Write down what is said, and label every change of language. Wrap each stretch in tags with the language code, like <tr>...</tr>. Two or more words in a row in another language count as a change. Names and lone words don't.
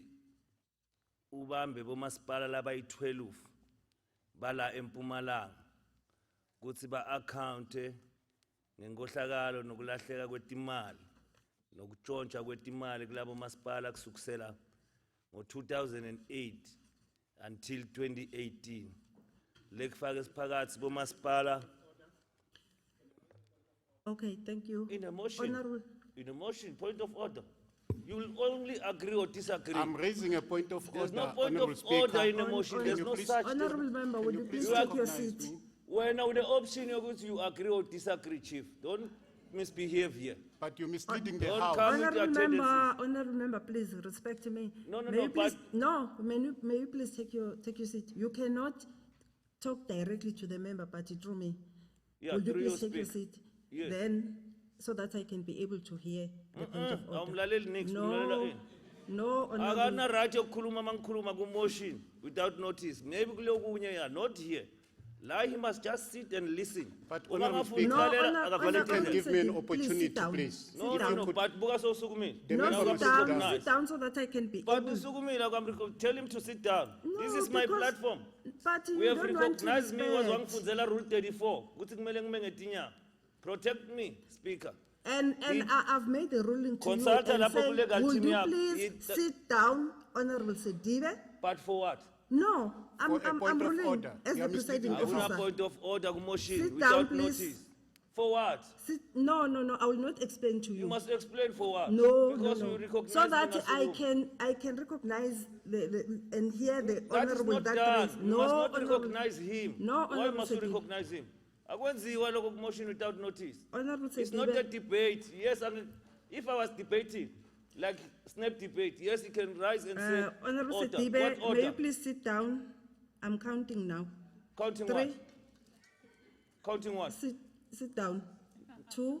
<ss>ubambe bomasipala labayi-12 bala eMpumalanga ukuthi ba-account ngenkohlakalo nokulahleka kwetimali nokutshontsha kwetimali kulabo masipala kusukisela ngo-2008 until 2018 lekufaka esiphakathi bomasipala.</ss> <en>Okay, thank you. In a motion, Honorable. Point of order. You will only agree or disagree. I'm raising a point of There's order. no point Honourable of order Speaker. in a motion. There's no such thing. Honorable member, would you please please take your recognize seat? me? Well, now the option is you agree or disagree, Chief. Don't misbehave here. But you're misleading the Don't House. come with your tendencies. Honorable member, please respect me. No, May you please, but- no, may you please take your seat? You cannot talk directly to the member, but through me. Yeah, Will you through please your take your speak. seat? Yes. Then, so that I can be able to hear the point of order.</en> <ss>Awumlaleli next,</ss> <en>No,</en> <ss>umlalela ini.</ss> <en>no, honorable.</en> <ss>Akana right yokukhuluma mangikhuluma ku-</ss> <en>motion without notice. Maybe kulokunye ya, not here. La he must just sit and listen. But</en> <ss>Uma</ss> <en>Honourable</en> <ss>ngafuna</ss> <en>Speaker,</en> <ss>ukulalela, akavale</ss> <en>you can</en> <ss>tele.</ss> <en>give me an Please sit opportunity, down. please. No, Sit no, down. no, but</en> <ss>buka sosukumile.</ss> <en>The No, member sit must sit down, down. sit down so that I can be But able. Sukumile, tell him to sit down. This No, is my because- platform. But We you have don't want to recognized me was respect.</en> <ss>wangifundzela Rule 34. Kuthi kumele ngime ngetinya.</ss> <en>Protect me, Speaker. And I've made a ruling to you</en> <ss>Consulta</ss> <en>and</en> <ss>lapho</ss> <en>say,</en> <ss>kule legal</ss> <en>would team you</en> <ss>yakho.</ss> <en>please It- sit down, Honorable Sedibe? But for what? No, I'm For a point of ruling order. as You the are misleading presiding the</en> <ss>Akuna</ss> <en>officer. point of order motion Sit without down, please. notice. For what? No, I will not explain to you. You must explain for what. No, Because no, you no. recognize So me that as a I woman. can recognize and hear the That is honorable not that done. raised. You No, must not honorable, recognize him. No, Why Honorable must you Sedibe. recognize him?</en> <ss>Akwenziwa lokho</ss> <en>motion without notice. Honorable It's not a Sedibe. debate. Yes, I mean, if I was debating, like snap debate, yes, you can rise and say, Honorable order. Sedibe, What may order? you please sit down? I'm counting now. Counting 3, what? Counting what? sit down. 2,</en>